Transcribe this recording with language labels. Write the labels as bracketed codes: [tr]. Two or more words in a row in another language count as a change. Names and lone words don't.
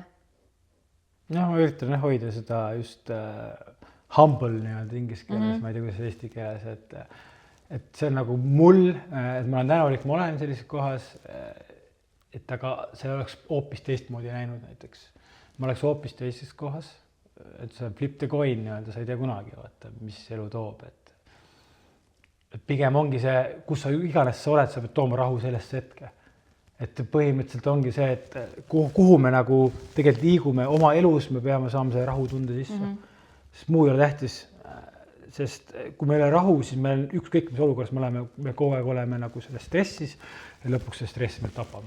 [et] Ma üritan hoida seda just humble nii-öelda inglise keeles, ma ei tea, kuidas eesti keeles, et see on nagu mul, et ma olen tänulik, ma olen sellises kohas, et aga see oleks hoopis teistmoodi näinud näiteks. Ma oleks hoopis teises kohas, et see [en] flip the coin [et] nii-öelda, sa ei tea kunagi, vaata, mis elu toob, et pigem ongi see, kus sa iganes sa oled, sa pead tooma rahu sellesse hetke. Et põhimõtteliselt ongi see, et kuhu me nagu tegelikult liigume oma elus, me peame saama see rahu tunde sisse. Sest muu ei ole tähtis, sest kui meil on rahu, siis meil on ükskõik mis olukorras me kogu aeg oleme nagu selles stressis ja lõpuks see stress meil tapab.